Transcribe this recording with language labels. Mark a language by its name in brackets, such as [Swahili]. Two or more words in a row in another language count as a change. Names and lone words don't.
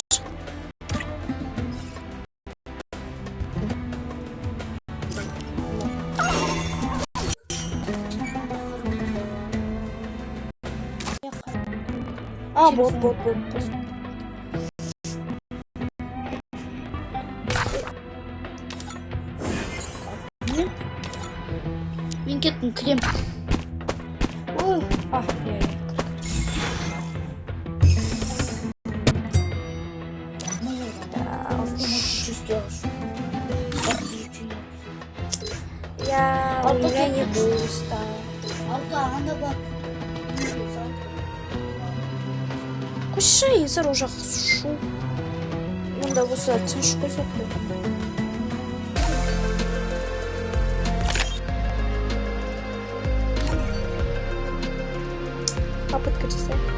[Kazakh] Бот. Мен кеттім, кірем. [Russian] У меня не пусто. [Kazakh] Анда бар. Қойшы, Инсар уже шу. Онда болса тыныш қойсақ қой. Попытка жасай.